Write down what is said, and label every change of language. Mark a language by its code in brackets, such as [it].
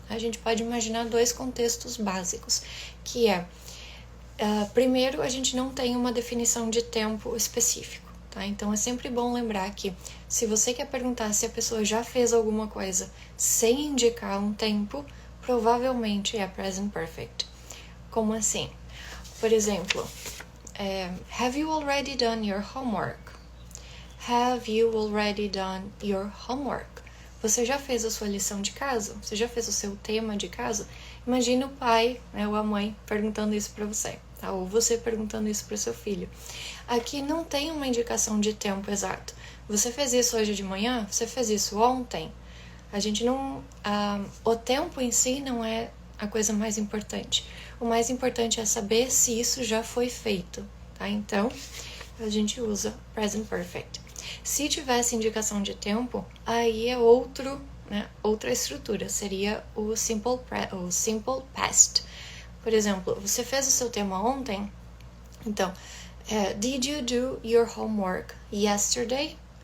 [pt] A gente pode imaginar dois contextos básicos, que é, primeiro, a gente não tem uma definição de tempo específico. Tá? Então é sempre bom lembrar que se você quer perguntar se a pessoa já fez alguma coisa sem indicar um tempo, provavelmente é present perfect. Como assim? [en] Por exemplo, have you already done your homework? Have you already done your homework? [pt] Você já fez a sua lição de casa? Você já fez o seu tema de casa? Imagina o pai, ou a mãe perguntando isso para você, tá? Ou você perguntando isso para o seu filho. Aqui não tem uma indicação de tempo exato. Você fez isso hoje de manhã? Você fez isso ontem? A gente não... o tempo em si não é a coisa mais importante. O mais importante é saber se isso já foi feito, tá? Então, a gente usa present perfect. Se tivesse indicação de tempo, aí é outra estrutura, seria o simple past. Por exemplo, você fez o seu tema ontem? Então, [en] did you do your homework yesterday?